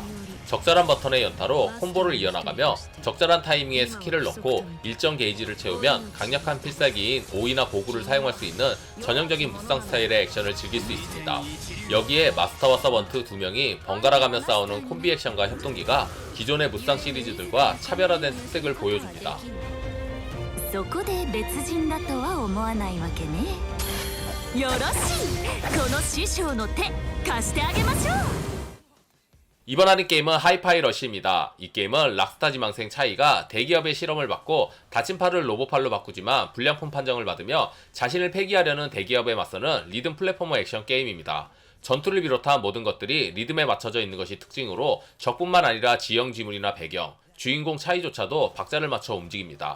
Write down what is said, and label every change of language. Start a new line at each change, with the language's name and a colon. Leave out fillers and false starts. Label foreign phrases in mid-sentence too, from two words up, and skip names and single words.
Korean: 적절한 버튼의 연타로 콤보를 이어나가며 적절한 타이밍에 스킬을 넣고 일정 게이지를 채우면 강력한 필살기인 오이나 고구를 사용할 수 있는 전형적인 무쌍 스타일의 액션을 즐길 수 있습니다. 여기에 마스터와 서번트 2명이 번갈아가며 싸우는 콤비 액션과 협동기가 기존의 무쌍 시리즈들과 차별화된 특색을 보여줍니다.
Japanese: そこで別人だとは思わないわけね。よろしい、この師匠の手貸してあげましょう。
Korean: 이번 할인 게임은 하이파이 러시입니다. 이 게임은 락스타 지망생 차이가 대기업의 실험을 받고 다친 팔을 로봇팔로 바꾸지만 불량품 판정을 받으며 자신을 폐기하려는 대기업에 맞서는 리듬 플랫포머 액션 게임입니다. 전투를 비롯한 모든 것들이 리듬에 맞춰져 있는 것이 특징으로 적뿐만 아니라 지형 지물이나 배경, 주인공 차이조차도 박자를 맞춰 움직입니다.